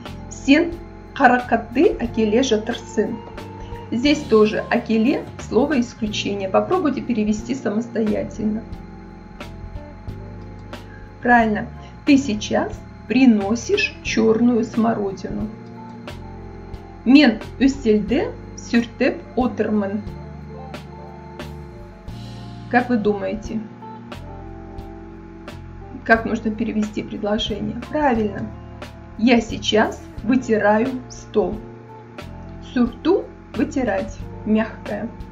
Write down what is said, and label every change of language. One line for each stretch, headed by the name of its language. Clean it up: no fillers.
Kazakh: Сен харакатты акеле жатырсын.
Russian: Здесь тоже акеле слово исключение. Попробуйте перевести самостоятельно. Правильно. Ты сейчас приносишь черную смородину.
Kazakh: Мен үстелде сюртеп отырмын.
Russian: Как вы думаете, как нужно перевести предложение? Правильно. Я сейчас вытираю стол. Сюрту – вытирать, мягкое.